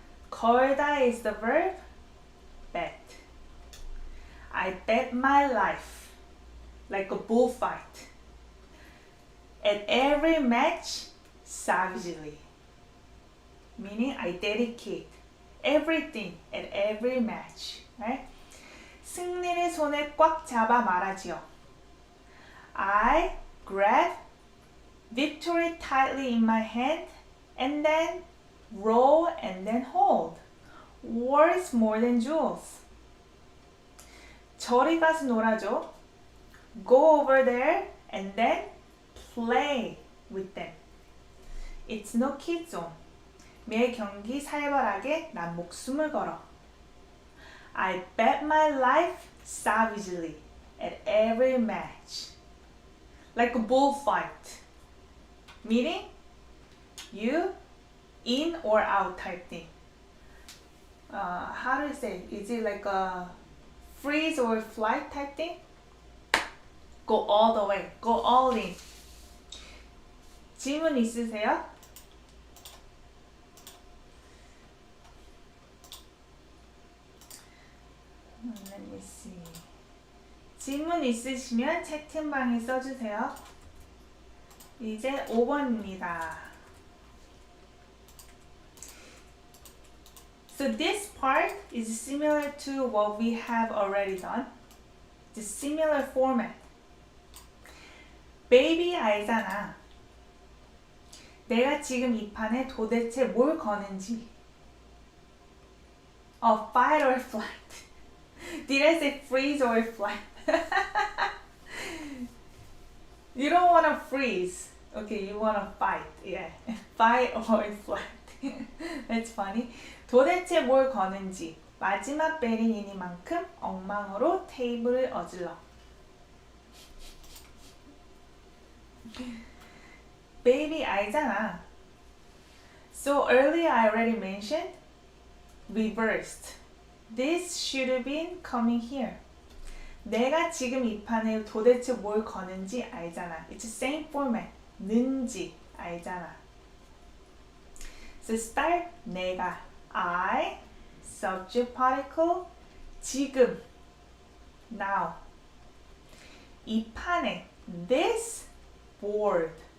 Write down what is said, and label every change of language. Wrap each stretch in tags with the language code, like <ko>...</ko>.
<en>걸다 is the verb. Bet. I bet my life. Like a bullfight. At every match, savagely. Meaning I dedicate everything at every match. Right?</en> <ko>승리를 손에 꽉 잡아 말하지요.</ko> <en>I grab victory tightly in my hand and then roll and then hold. Worth more than jewels.</en> <ko>저리 가서 놀아줘.</ko> <en>Go over there and then play with them. It's no kids zone.</en> <ko>매 경기 살벌하게 난 목숨을 걸어.</ko> <en>I bet my life savagely at every match. Like a bullfight. Meaning, you in or out type thing. How do you say? Is it like a freeze or flight type thing? Go all the way. Go all in.</en> <ko>질문 있으세요?</ko> <en>Let me see.</en> <ko>질문 있으시면 채팅방에 써주세요. 이제 5번입니다.</ko> <en>So this part is similar to what we have already done. It's a similar format. Baby</en> <ko>알잖아. 내가 지금 이 판에 도대체 뭘 거는지.</ko> <en>Fight or flight. Did I say freeze or flight? You don't want to freeze. Okay, you want to fight. Yeah. Fight or flight. That's funny.</en> <ko>도대체 뭘 거는지. 마지막 베리이니만큼 엉망으로 테이블을 어질러. Baby 알잖아.</ko> <en>So earlier I already mentioned reversed. This should have been coming here.</en> <ko>내가 지금 이 판에 도대체 뭘 거는지 알잖아.</ko> <en>It's the same format.</en> <ko>는지 알잖아.</ko> <en>So start 내가 I subject particle 지금 now.</en> <ko>이 판에</ko> <en>this board.</en>